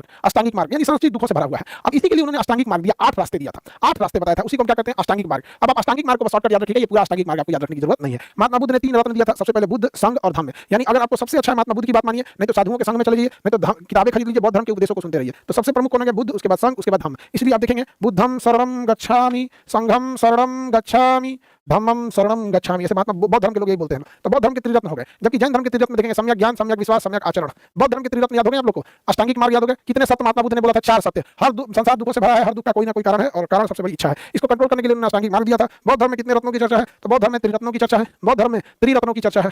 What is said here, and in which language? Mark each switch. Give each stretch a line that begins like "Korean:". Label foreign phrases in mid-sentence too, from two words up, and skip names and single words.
Hindi: अष्टांगिक मार्ग यानी समस्त चीज दुखों से भरा हुआ है। अब इसी के लिए उन्होंने अष्टांगिक मार्ग दिया, 8 रास्ते दिया था, 8 रास्ते बताया था, उसी को क्या कहते हैं? अष्टांगिक मार्ग। अब आप अष्टांगिक मार्ग को शॉर्टकट याद रखिएगा, ये पूरा अष्टांगिक मार्ग आपको याद रखने की जरूरत नहीं है। महात्मा बुद्ध ने 3 रत्न दिया था, सबसे पहले बुद्ध, संघ और धम्म। यानी अगर आपको सबसे अच्छा महात्मा बुद्ध की बात मानिए, नहीं तो साधुओं के संग में चले जाइए, नहीं तो किताबें खरीद लीजिए, बौद्ध धर्म के उपदेशों को सुनते रहिए। तो सबसे प्रमुख कौन है? बुद्ध, उसके बाद संघ, उसके बाद धम्म।
Pali: इसलिए आप देखेंगे बुद्धम शरणम गच्छामि, संघम शरणम गच्छामि, धम्मम शरणम गच्छामि।
Hindi: ऐसे महात्मा बौद्ध धर्म के लोग यही बोलते हैं। तो बौद्ध धर्म के त्रिरत्न हो गए, जबकि जैन धर्म के त्रिरत्न देखेंगे सम्यक ज्ञान, सम्यक विश्वास, सम्यक आचरण। बौद्ध धर्म के त्रिरत्न याद हो गए आप लोग को? अष्टांगिक मार्ग याद हो गए? कितने सत्य महात्मा बुद्ध ने बोला था? 4 सत्य। हर संसार दुखों से भरा है, हर दुख का कोई ना कोई कारण है, और कारण सबसे बड़ी इच्छा है। इसको कंट्रोल करने के लिए उन्होंने अष्टांगिक मार्ग दिया था। बौद्ध धर्म में कितने रत्नों की चर्चा है? तो बौद्ध धर्म में त्रिरत्नों की चर्चा है। बौद्ध धर्म में त्रिरत्नों की चर्चा है।